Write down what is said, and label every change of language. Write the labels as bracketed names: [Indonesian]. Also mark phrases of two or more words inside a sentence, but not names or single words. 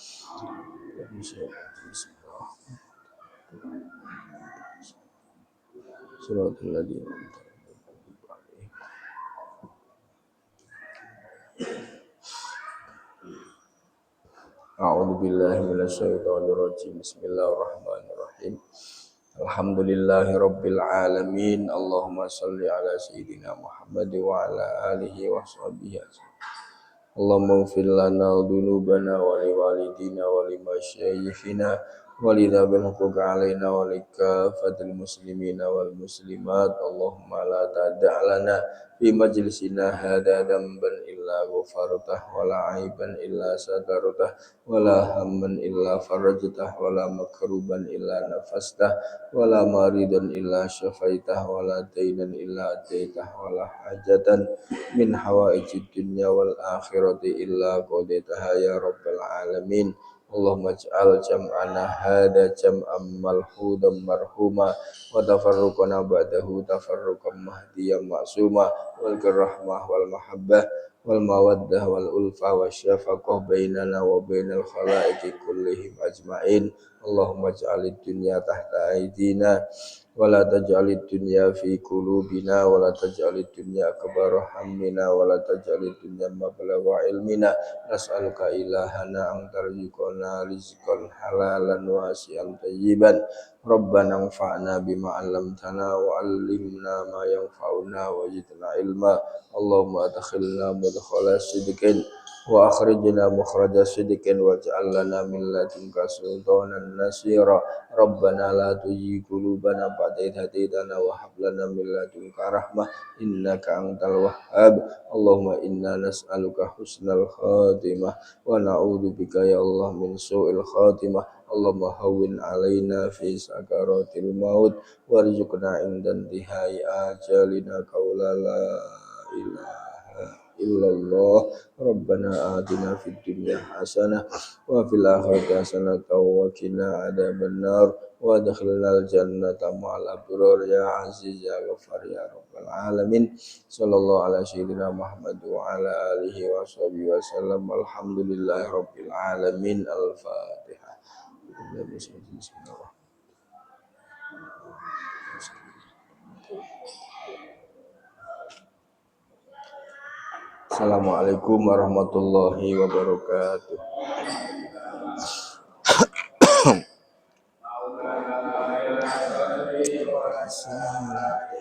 [Arabic] سورة الذين أعوذ بالله من الشيطان الرجيم. بسم الله الرحمن الرحيم. الحمد لله رب العالمين. اللهم صل على سيدنا محمد وعلى آله وصحبه. اللهم اغفر لنا ذنوبنا ولوالدينا ولمشايخنا ولذي الحقوق علينا ولكافة المسلمين والمسلمات. اللهم لا تدع لنا في مجلسنا هذا ذنبا إلا غفرته ولا عيبا إلا سترته ولا هما إلا فرجته ولا مكروبا إلا نفسته ولا مريضا إلا شفيته ولا دينا إلا أديته ولا حاجة من حوائج الدنيا والآخرة إلا قضيتها يا رب العالمين. اللهم اجعل جمعنا هذا جمعا ملحوظا مرحوما وتفرقنا بعده تفرقا مهديا معصوما والرحمة والمحبة والمودة والألفة والشفقة بيننا وبين الخلائق كلهم أجمعين. اللهم اجعل الدنيا تحت أيدينا ولا تجعل الدنيا في قلوبنا ولا تجعل الدنيا أكبر همنا ولا تجعل الدنيا مبلغ علمنا. نسألك إلهنا أن ترزقنا رزقا حلالا واسعا طيبا. ربنا انفعنا بما علمتنا وعلمنا ما ينفعنا وزدنا علما. اللهم أدخلنا مدخل صدق وأخرجنا مخرج صدق واجعل لنا من لدنك سلطانا نصيرا. ربنا لا تزغ قلوبنا بعد إذ هديتنا وهب لنا من لدنك رحمة إنك أنت الوهاب. اللهم إنا نسألك حسن الخاتمة ونعوذ بك يا الله من سوء الخاتمة. اللهم هون علينا في سكرات الموت وارزقنا عند انتهاء أجلنا قول لا إله إلا الله. ربنا آتنا في الدنيا حسنة وفي الآخرة حسنة وقنا عذاب النار وأدخلنا الجنة مع الأبرار يا عزيز يا غفار يا رب العالمين. صلى الله على سيدنا محمد وعلى آله وصحبه وسلم. الحمد لله رب العالمين. Al-Fatihah. السلام عليكم ورحمة الله وبركاته.